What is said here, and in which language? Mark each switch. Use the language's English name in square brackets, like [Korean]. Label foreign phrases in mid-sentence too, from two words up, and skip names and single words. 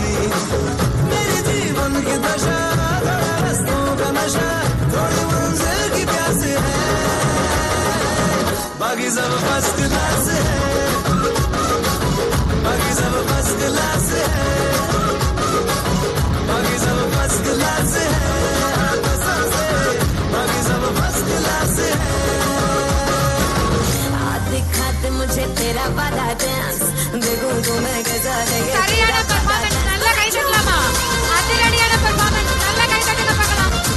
[Hindi] मेरी जीवन की दशा थोड़ा रस्तों का नशा, थोड़ी मंजिल की प्यास है, बाकी सब [English] first class [Hindi] है, बाकी सब [English] first class [Hindi] है, बाकी सब [English] first class [Hindi] है, बाकी सब [English] first class [Hindi] है। दिखा दे मुझे तेरा वाला डांस, देखूं तो मैं कैसा लगे। [Tamil] சரியான பெர்ஃபார்மன்ஸ், நல்ல கை தட்டலாமா? அதிரடியான பெர்ஃபார்மன்ஸ், நல்ல கை தட்டுங்க பார்க்கலாம்.